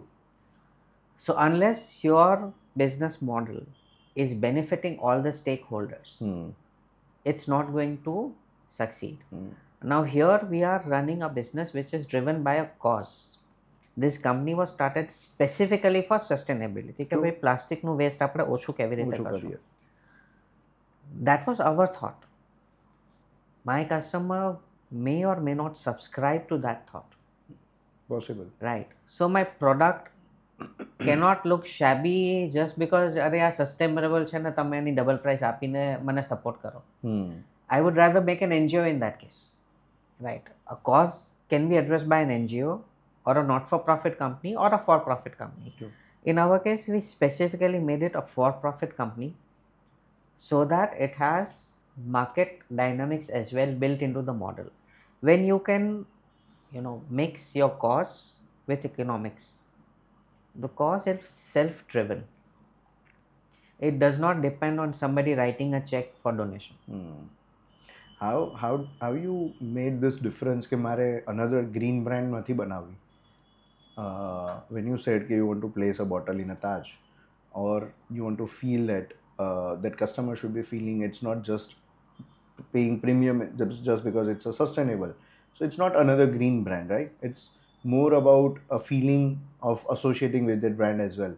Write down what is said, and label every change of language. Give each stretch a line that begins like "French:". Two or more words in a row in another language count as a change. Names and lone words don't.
English: So unless your business model is benefiting all the stakeholders, it's not going to succeed. Now here we are running a business which is driven by a cause. This company was started specifically for sustainability.
Gujarati: કે ભાઈ પ્લાસ્ટિકનું વેસ્ટ આપણે ઓછું કેવી રીતે કરશું.
English: That was our thought. My customer may or may not subscribe to that thought. Possible. Right. So my product cannot look shabby just because
Gujarati: અરે આ સસ્ટેનેબલ છે ને તમે એની ડબલ પ્રાઇસ આપીને મને સપોર્ટ કરો.
English: I would rather make an NGO in that case. Right. A cause can be addressed by an NGO or a not-for-profit company or a for-profit company. True. In our case, we specifically made it a for-profit company so that it has market dynamics as well built into the model. When you can, mix your cause with economics, the cause is self-driven. It does not depend on somebody writing a check for donation. How you made this difference
Gujarati: કે મારે
English: another green brand
Gujarati: નથી બનાવવી?
English: When you said that you want to place a bottle in a Taj, or you want to feel that that customer should be feeling it's not just paying premium just because it's a sustainable. So it's not another green brand, right? It's more about a feeling of associating with that brand as well.